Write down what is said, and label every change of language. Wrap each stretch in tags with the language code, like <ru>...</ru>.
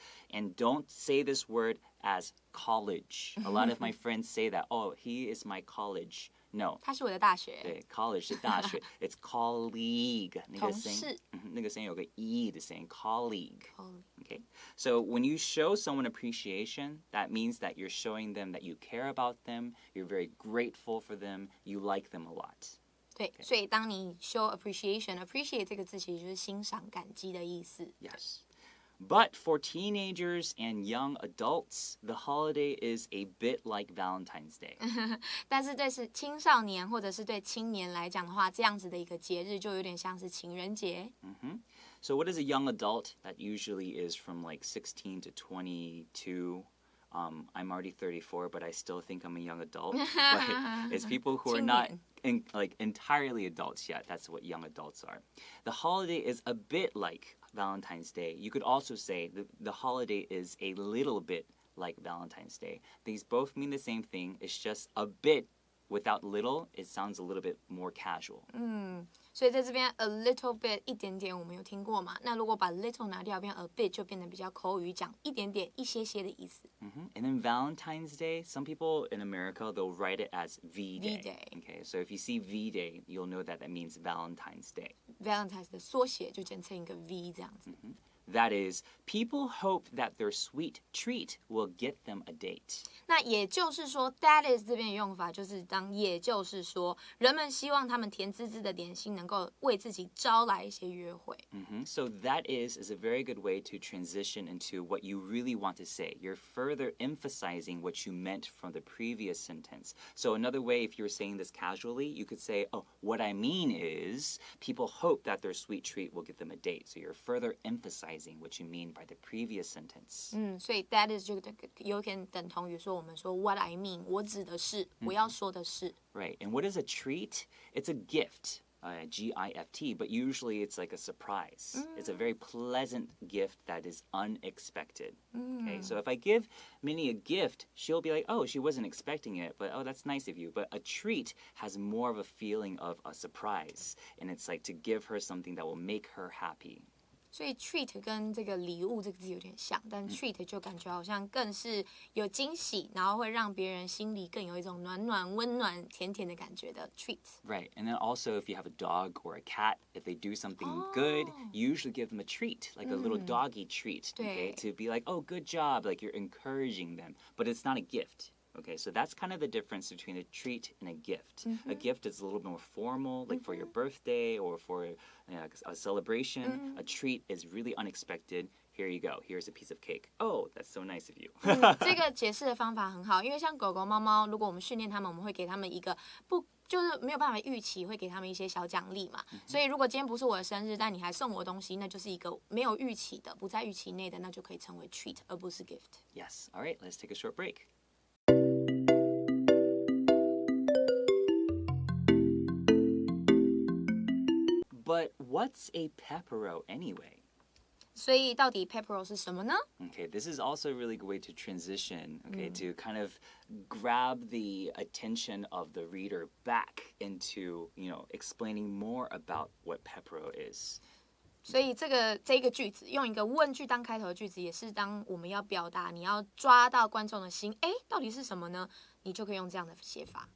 <en>And don't say this word as college. A lot of my friends say that, oh, he is my college. No.</en> <zh>他是我的大学。对 college 是大学</zh> <en>It's colleague.</en> <zh>同事。那个声音有个 E 的声音 colleague.</zh> <en>Okay. So when you show someone appreciation, that means that you're showing them that you care about them, you're very grateful for them, you like them a lot.</en> <zh>对，所以当你</zh> <en>show appreciate</en> <zh>这个字其实就是欣赏、感激的意思。</zh> <en>Yes. But for teenagers and young adults, the holiday is a bit like Valentine's Day.</en> <zh>但是对是青少年或者是对青年来讲的话，这样子的一个节日就有点像是情人节。</zh> <en>So what is a young adult? That usually is from like 16 to 22. I'm already 34, but I still think I'm a young adult. But it's people who are not entirely adults yet. That's what young adults are. The holiday is a bit like Valentine's Day. You could also say the holiday is a little bit like Valentine's Day. These both mean the same thing. It's just a bit without little. It sounds a little bit more casual.</en> <zh>所以在这边</zh> <en>a little bit</en> <zh>一点点我们有听过嘛？那如果把 little 拿掉，变 a bit 就变得比较口语，讲一点点、一些些的意思。</zh> <en>And then Valentine's Day, some people in America, they'll write it as V-Day. V-Day. Okay, so if you see V-Day, you'll know that means Valentine's Day.</en> <zh>Valentine's 的缩写就简称一个 V 这样子。</zh> <en>That is, people hope that their sweet treat will get them a date.</en> <zh>那也就是说</zh> <en>that is</en> <zh>这边的用法就是当也就是说，人们希望他们甜滋滋的点心能够为自己招来一些约会。</zh> <en>So that is a very good way to transition into what you really want to say. You're further emphasizing what you meant from the previous sentence. So another way, if you're saying this casually, you could say, oh, what I mean is people hope that their sweet treat will get them a date. So you're further emphasizing what you mean by the previous sentence.</en> <zh>所以</zh> <en>that is</en> <zh>就有点等同于说我们说</zh> <en>what I mean，</en> <zh>我指的是，我要说的是。</zh> <en>Right. And what is a treat? It's a gift. G-I-F-T, but usually it's like a surprise. It's a very pleasant gift that is unexpected. Okay, so if I give Minnie a gift, she'll be like, oh, she wasn't expecting it, but oh, that's nice of you. But a treat has more of a feeling of a surprise, and it's like to give her something that will make her happy.</en> <zh>所以 treat 跟这个礼物这个字有点像，但 treat 就感觉好像更是有惊喜，然后会让别人心里更有一种暖暖、温暖、甜甜的感觉的 treat.</zh> <en>Right, and then also if you have a dog or a cat, if they do something good, you usually give them a treat, like a little doggy treat, okay, to be like, oh, good job, like you're encouraging them, but it's not a gift. Okay, so that's kind of the difference between a treat and a gift. A gift is a little bit more formal, like for your birthday or for a celebration. A treat is really unexpected. Here you go. Here's a piece of cake. Oh, that's so nice of you.</en> <zh>这个解释的方法很好，因为像狗狗、猫猫，如果我们训练它们，我们会给它们一个就是没有办法预期，会给他们一些小奖励嘛。所以如果今天不是我的生日，但你还送我东西，那就是一个没有预期的、不在预期内的，那就可以成为 treat， 而不是 gift.</zh> <en>Yes. All right, let's take a short break. But what's a pepero anyway?</en> <zh>所以到底 pepero 是什么呢？</zh> <en>Okay, this is also a really good way to transition, okay, to kind of grab the attention of the reader back into, explaining more about what pepero is.</en> <zh>所以这个句子用一个问句当开头的句子，也是当我们要表达你要抓到观众的心，到底是什么呢？你就可以用这样的写法。</zh>